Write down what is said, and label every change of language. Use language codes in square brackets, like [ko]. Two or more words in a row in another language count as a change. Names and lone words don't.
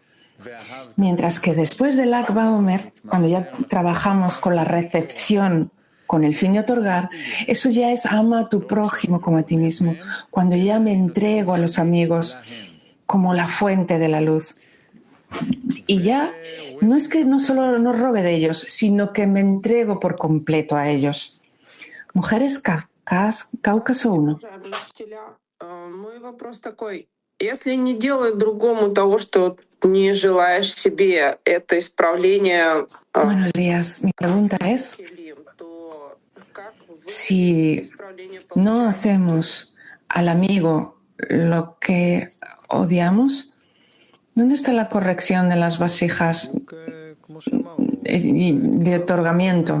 [es] Mientras que después del Lag BaOmer, cuando ya trabajamos con la recepción, con el fin de otorgar, eso ya es ama a tu prójimo como a ti mismo. Cuando ya me entrego a los amigos como la fuente de la luz. Y ya no es que no solo no robe de ellos, sino que me entrego por completo a ellos. Mujeres Cáucaso 1. [ru] Если не делать другому того, что не желаешь себе, это исправление. [es] Buenos días. Mi pregunta es: si no hacemos al amigo lo que odiamos, ¿dónde está la corrección de las vasijas de otorgamiento?